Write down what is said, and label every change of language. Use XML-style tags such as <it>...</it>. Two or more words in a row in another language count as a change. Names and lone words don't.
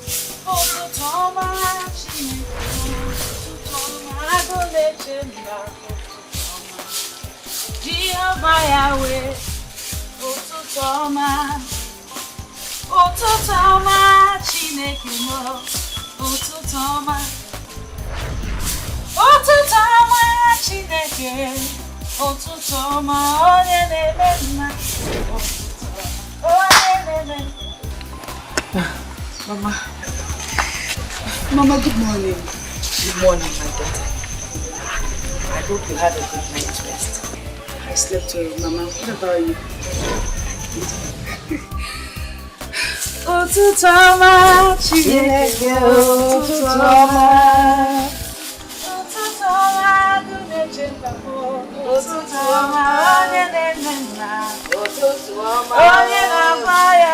<ig>Chineke, otutoma agụ na-eche mba.</ig> <en>fire away.</en> <ig>Otutoma, Chineke mo. Otutoma, Chineke. Otutoma, onye na-eme mma. Mama,</ig> <en>good morning. Good morning, my daughter. I hope you had a good night's rest. I slept well, Mama. What about you?</en> <ig>Otutoma, Chineke. Otutoma, Otutoma, onye na-eme mma. Otutoma, onye na-abaya.</ig>